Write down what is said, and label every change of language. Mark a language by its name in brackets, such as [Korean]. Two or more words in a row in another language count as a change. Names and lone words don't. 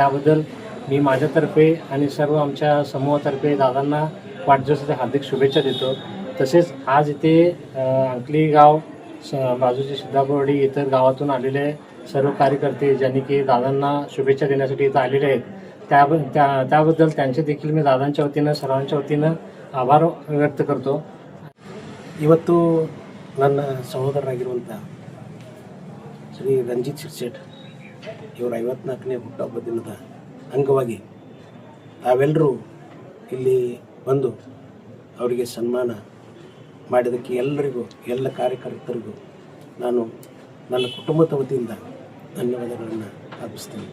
[Marathi] त्याबद्दल मी माझ्यातर्फे आणि सर्व आमच्या समूहातर्फे दादांना वाढदिवसाच्या हार्दिक शुभेच्छा देतो. तसेच आज इथे अंकली गाव बाजूची सिद्धापूरवाडी इतर गावातून आलेले सर्व कार्यकर्ते ज्यांनी की दादांना शुभेच्छा देण्यासाठी इथं आलेले आहेत त्याबद्दल त्यांचे देखील मी दादांच्या वतीनं सर्वांच्या वतीनं आभार व्यक्त करतो. [Kannada] ಇವತ್ತು ನನ್ನ ಸಹೋದರರಾಗಿರುವಂಥ ಶ್ರೀ ರಂಜಿತ್ ಶಿರ್ಸೇಟ್ ಇವರ 54ನೇ ಹುಟ್ಟುಹಬ್ಬ ದಿನದ ಅಂಗವಾಗಿ ತಾವೆಲ್ಲರೂ ಇಲ್ಲಿ ಬಂದು ಅವರಿಗೆ ಸನ್ಮಾನ ಮಾಡಿದ್ದಕ್ಕೆ ಎಲ್ಲರಿಗೂ ಎಲ್ಲ ಕಾರ್ಯಕರ್ತರಿಗೂ ನಾನು ನನ್ನ ಕುಟುಂಬದ ವತಿಯಿಂದ ಧನ್ಯವಾದಗಳನ್ನು ಅರ್ಪಿಸ್ತೀನಿ.